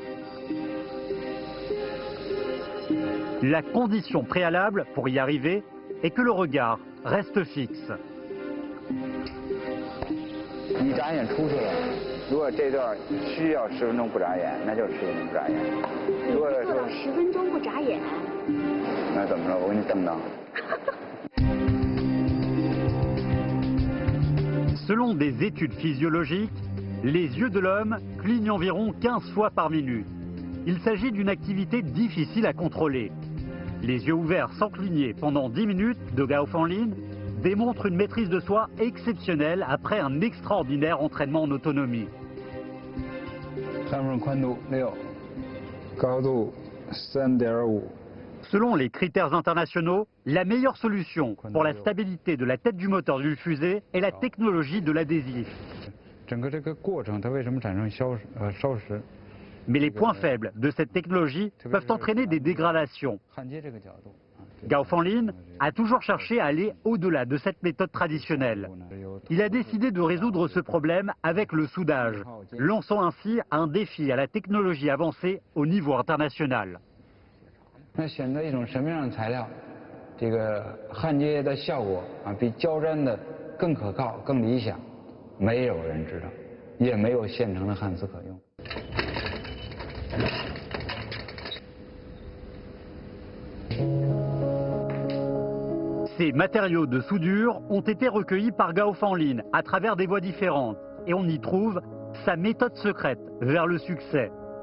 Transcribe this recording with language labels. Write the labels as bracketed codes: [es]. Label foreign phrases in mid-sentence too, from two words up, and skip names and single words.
[fr] La condition préalable pour y arriver et que le regard reste fixe. [zh] 你眨眼出去了，如果这段需要10分钟不眨眼，那就10分钟不眨眼。如果做到10分钟不眨眼，那怎么着？我给你瞪瞪。 [fr] Selon des études physiologiques, les yeux de l'homme clignent environ 15 fois par minute. Il s'agit d'une activité difficile à contrôler. Les yeux ouverts sans cligner pendant 10 minutes de Gao Fanlin démontrent une maîtrise de soi exceptionnelle après un extraordinaire entraînement en autonomie. [zh] 3 分宽度6，高度3.5。 [fr] Selon les critères internationaux, la meilleure solution pour la stabilité de la tête du moteur d'une fusée est la technologie de l'adhésif. [zh] 整个这个过程它为什么产生烧蚀？ [fr] Mais les points faibles de cette technologie peuvent entraîner des dégradations. [zh] 焊接这个角度。 [fr] Gao Fanlin a toujours cherché à aller au-delà de cette méthode traditionnelle. Il a décidé de résoudre ce problème avec le soudage, lançant ainsi un défi à la technologie avancée au niveau international. [zh] 那选择一种什么样的材料，这个焊接的效果比胶粘的更可靠、更理想，没有人知道，也没有现成的焊丝可用。 [fr] Ces matériaux de soudure ont été recueillis par Gao Fanlin à travers des voies différentes et on y trouve sa méthode secrète vers le succès.